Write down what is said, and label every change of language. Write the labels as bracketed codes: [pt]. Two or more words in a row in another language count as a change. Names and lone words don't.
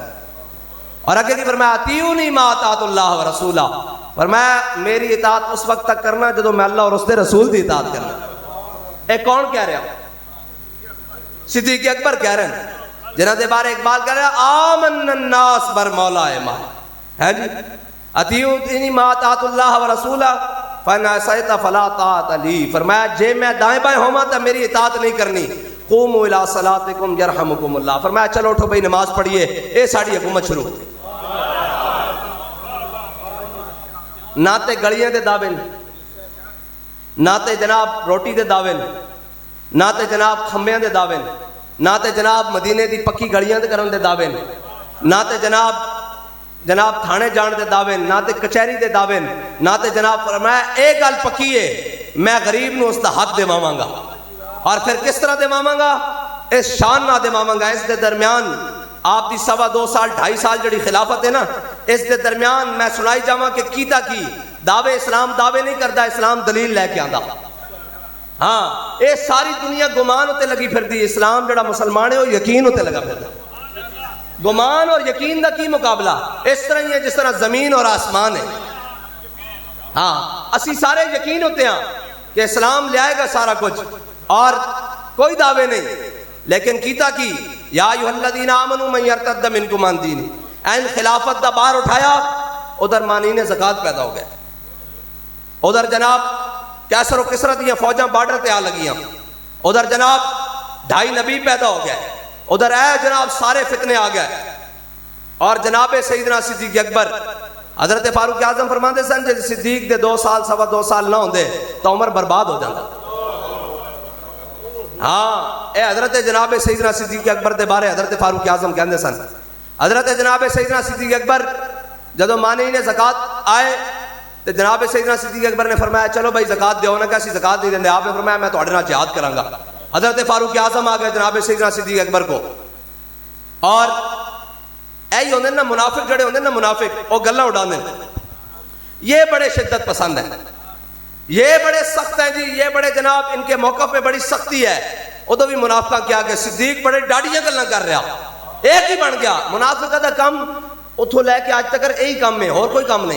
[pa] اور آگے کی فرمایا [ar] اطیعونی ما اطاعت اللہ ورسولہ، [pa] فرمایا میری اطاعت اس وقت تک کرنا جدو میں اللہ اور اس کے رسول دی اطاعت کرنا۔ ایک کون کہہ رہا؟ صدیق اکبر کہہ رہے ہیں، جنہاں دے بارے اقبال کہہ رہے ہیں آمن الناس بر مولا ما ہے جی، [ar] اطیعونی ما اطاعت اللہ ورسولہ فَإِنْ عَصَيْتَ فَلَا طَاعَةَ لِي، [pa] فرمایا جے میں دائیں بائیں ہوما تو میری اطاعت نہیں کرنی۔ [ar] قوموا الی صلاتکم یرحمکم اللہ، [pa] فرمایا چلو اٹھو بھئی نماز پڑھیے، اے ساڑی حکومت شروع۔ نہ تے گلیاں دے دعوے، نہ تے جناب روٹی دے دعوے، نہ تے جناب کھمبیاں دے دعوے، نہ تے جناب مدینے دی پکی گلیاں دے کرن دے دعوے، نہ تے جناب تھانے جان دے دعوے، نہ تے کچہری دے دعوے، نہ تے جناب فرمایا ایک گل پکی ہے میں غریب نو اس دا حق دیواں گا۔ اور پھر کس طرح دیواں گا؟ اس شان نہ دیواں گا۔ اس دے درمیان آپ دی 2.25 سال 2.5 سال جڑی خلافت ہے نا، اس دے درمیان میں سنائی جاواں کہ کیتا کی دعوے اسلام دعوے نہیں کردا، اسلام دلیل لے کے آندا۔ ہاں اے ساری دنیا گمان ہوتے لگی پھر دی، اسلام جڑا مسلمان ہے وہ یقین ہوتے لگا پھر دا۔ گمان اور یقین دا کی مقابلہ اس طرح ہی ہے جس طرح زمین اور آسمان ہے۔ ہاں اسی سارے یقین ہوتے ہیں کہ اسلام لے آئے گا سارا کچھ، اور کوئی دعوے نہیں، لیکن کیتا کی [ar] یا ایھا الذین آمنوا من یرتد منکم عن دینہ، [pa] این خلافت دا بار اٹھایا، ادھر مانین زکوٰۃ پیدا ہو گئے، ادھر جناب کیسر و کسرا دیا فوجاں بارڈر تے آ لگیاں، ادھر جناب 2.5 نبی پیدا ہو گئے، ادھر اے جناب سارے فتنے آ گئے۔ اور جناب سیدنا صدیق اکبر حضرت فاروق اعظم فرماندے سن جے صدیق دے 2 سال 2.25 سال نہ ہوندے تو عمر برباد ہو جاتا۔ ہاں اے حضرت جناب سیدنا صدیق اکبر دے بارے حضرت فاروق اعظم کہندے سن، حضرت جناب سیدنا صدیق اکبر جدو مانعین زکوٰۃ آئے تو جناب سیدنا صدیق اکبر نے فرمایا چلو بھائی زکوٰۃ دیو، نہ کیسی زکوٰۃ نہیں دیندے، آپ نے فرمایا میں تہاڈے نال جہاد کراں گا۔ حضرت فاروق اعظم آ گئے جناب سیدنا صدیق اکبر کو، اور ایہی ہوندے نا منافق، جڑے ہوندے نا منافق وہ گلاں اڑاندے، [ur] یہ بڑے شدت پسند ہیں، یہ بڑے سخت ہیں جی، یہ بڑے جناب ان کے موقف پہ بڑی سختی ہے۔ [pa] ادو بھی منافقہ کیا کہ صدیق بڑے ڈاڑیاں گلاں کر رہا، ایک ہی بن گیا منافقہ دا کم اتھوں لے کے آج تک یہی کام ہے، اور کوئی کام نہیں۔